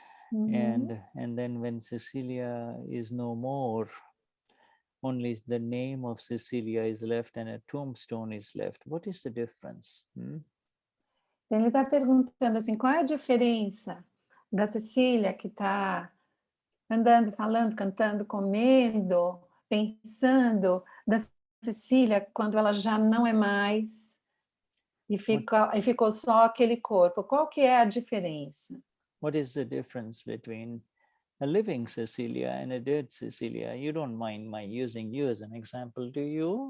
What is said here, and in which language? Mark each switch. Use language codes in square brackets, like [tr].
[en] And then when Cecilia is no more, only the name of Cecilia is left and a tombstone is left. What is the difference? [pt] Ele está perguntando assim, qual é a diferença da Cecília que está andando, falando, cantando, comendo, pensando, da Cecília quando ela já não é mais e ficou só aquele corpo? Qual que é a diferença? [en] What is the difference between a living Cecilia and a dead Cecilia? You don't mind my using you as an example, do you?